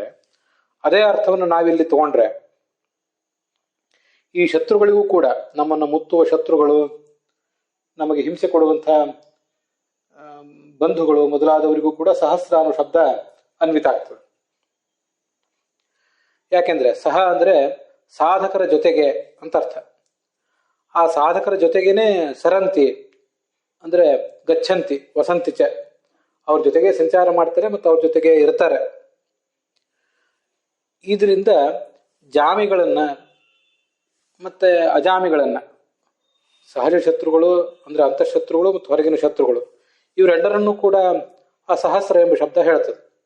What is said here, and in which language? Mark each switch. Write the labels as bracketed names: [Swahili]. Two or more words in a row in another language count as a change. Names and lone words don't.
[Kannada] ಅದೇ ಅರ್ಥವನ್ನು ನಾವಿಲ್ಲಿ ತಗೊಂಡ್ರೆ ಈ ಶತ್ರುಗಳಿಗೂ ಕೂಡ, ನಮ್ಮನ್ನು ಮುತ್ತುವ ಶತ್ರುಗಳು, ನಮಗೆ ಹಿಂಸೆ ಕೊಡುವಂತಹ ಬಂಧುಗಳು ಮೊದಲಾದವರಿಗೂ ಕೂಡ ಸಹಸ್ರ ಅನ್ನೋ ಶಬ್ದ ಅನ್ವಿತ ಆಗ್ತದೆ. ಯಾಕೆಂದ್ರೆ ಸಹ ಅಂದ್ರೆ ಸಾಧಕರ ಜೊತೆಗೆ ಅಂತ ಅರ್ಥ. ಆ ಸಾಧಕರ ಜೊತೆಗೇನೆ ಸರಂತಿ ಅಂದ್ರೆ [Sanskrit] ಗಚ್ಚಂತಿ ವಸಂತಿ ಚ, [Kannada] ಅವ್ರ ಜೊತೆಗೆ ಸಂಚಾರ ಮಾಡ್ತಾರೆ ಮತ್ತು ಅವ್ರ ಜೊತೆಗೆ ಇರ್ತಾರೆ. ಇದರಿಂದ ಜಾಮಿಗಳನ್ನ ಮತ್ತೆ ಅಜಾಮಿಗಳನ್ನ, ಸಹಜ ಶತ್ರುಗಳು ಅಂದ್ರೆ ಅಂತಃಶತ್ರುಗಳು ಮತ್ತು ಹೊರಗಿನ ಶತ್ರುಗಳು, ಇವರೆಲ್ಲರನ್ನೂ ಕೂಡ ಆ ಸಹಸ್ರ ಎಂಬ ಶಬ್ದ ಹೇಳ್ತದೆ.